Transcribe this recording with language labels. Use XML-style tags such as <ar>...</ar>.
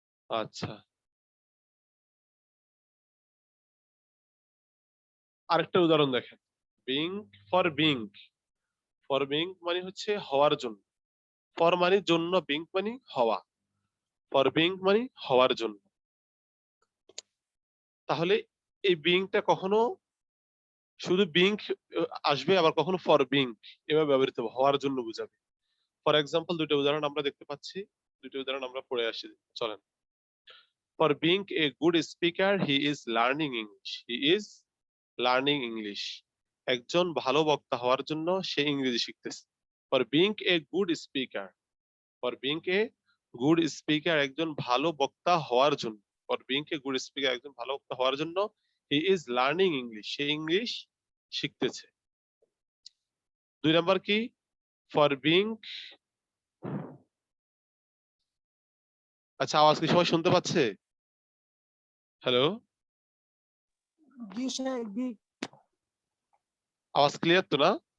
<bn>আচ্ছা, আরেকটা উদাহরণ দেখেন, being for being, for being মানে হচ্ছে হওয়ার জন্য, ফর মানে জন্য, বিং মানে হওয়া, ফর বিং মানে হওয়ার জন্য। তাহলে এই বিংটা কখনো শুধু বিং আসবে, আবার কখনো ফর বিং এভাবে ব্যবহৃত হবে, হওয়ার জন্য বুঝাবে। ফর এক্সাম্পল, দুটো উদাহরণ আমরা দেখতে পাচ্ছি, দুটো উদাহরণ আমরা পড়ে আসি, চলেন।</bn> <en>For being a good speaker, he is learning English. He is learning English.</en> <bn>একজন ভালো বক্তা হওয়ার জন্য সে ইংরেজি শিখতেছে।</bn> <en>For being a good speaker, for being a good speaker</en> <bn>একজন ভালো বক্তা হওয়ার জন্য,</bn> <en>for being a good speaker একজন ভালো বক্তা হওয়ার জন্য he is learning English.</en> <bn>Say English শিখতেছে। 2 number কি? ফর বিং, আচ্ছা আওয়াজ কি সবাই শুনতে পাচ্ছে? হ্যালো, জি স্যার, জি আওয়াজ ক্লিয়ার তো না?</bn>